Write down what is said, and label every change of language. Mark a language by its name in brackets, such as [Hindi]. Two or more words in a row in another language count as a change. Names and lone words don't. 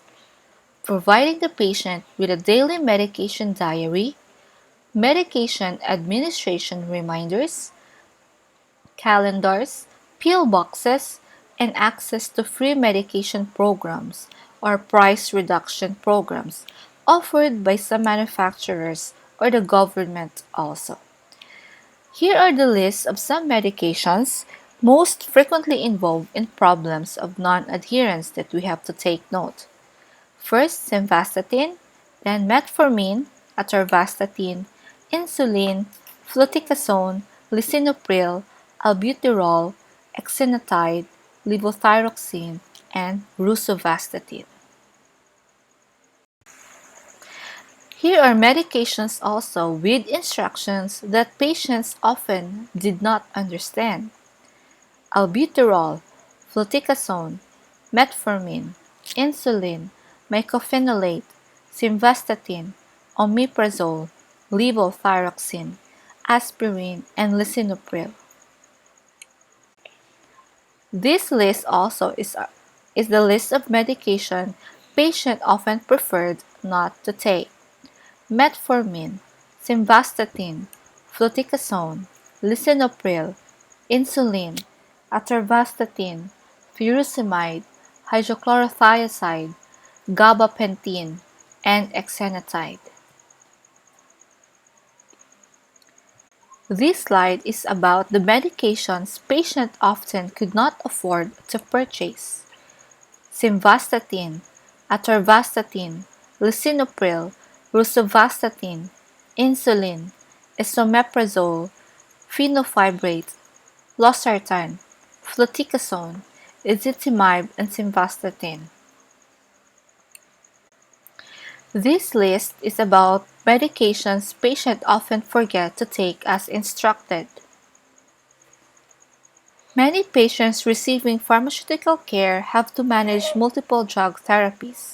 [English] Providing the patient with a daily medication diary, medication administration reminders, calendars, pill boxes, and access to free medication programs or price reduction programs offered by some manufacturers or the government also. Here are the lists of some medications most frequently involved in problems of non-adherence that we have to take note. First, simvastatin, then metformin, atorvastatin, insulin, fluticasone, lisinopril, albuterol, exenatide, levothyroxine, and rosuvastatin. Here are medications also with instructions that patients often did not understand: albuterol, fluticasone, metformin, insulin, mycophenolate, simvastatin, omeprazole, levothyroxine, aspirin, and lisinopril. This list also is the list of medication patients often preferred not to take: metformin, simvastatin, fluticasone, lisinopril, insulin, atorvastatin, furosemide, hydrochlorothiazide, gabapentin, and exenatide. This slide is about the medications patients often could not afford to purchase: simvastatin, atorvastatin, lisinopril, rosuvastatin, insulin, esomeprazole, fenofibrate, losartan, fluticasone, ezetimibe, and simvastatin. This list is about medications patients often forget to take as instructed. Many patients receiving pharmaceutical care have to manage multiple drug therapies.